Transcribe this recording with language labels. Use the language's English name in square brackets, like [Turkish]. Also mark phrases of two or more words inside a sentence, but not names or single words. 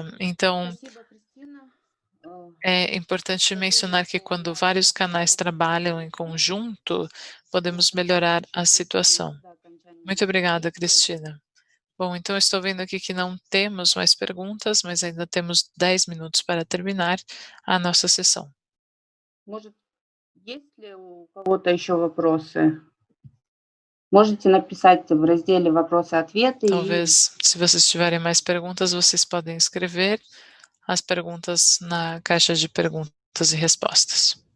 [Portuguese] Então, é importante mencionar que quando vários canais trabalham em conjunto, podemos melhorar a situação. Muito obrigada, Cristina. Bom, então estou vendo aqui que não temos mais perguntas, mas ainda temos 10 minutos para terminar a nossa sessão. [Russian] Есть ли у кого-то еще вопросы? Можете написать в разделе «Вопросы-ответы». [Portuguese] Talvez, se vocês tiverem mais perguntas, vocês podem escrever as perguntas na caixa de perguntas e respostas.